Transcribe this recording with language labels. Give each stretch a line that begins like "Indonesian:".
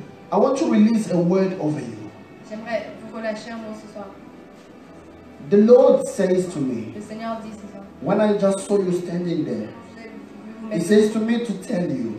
English: I want to release a word over you.
French: J'aimerais vous relâcher un mot ce soir.
English: The Lord says to me,
French: Le Seigneur dit ce soir.
English: When I just saw you standing there, He says to me to tell you,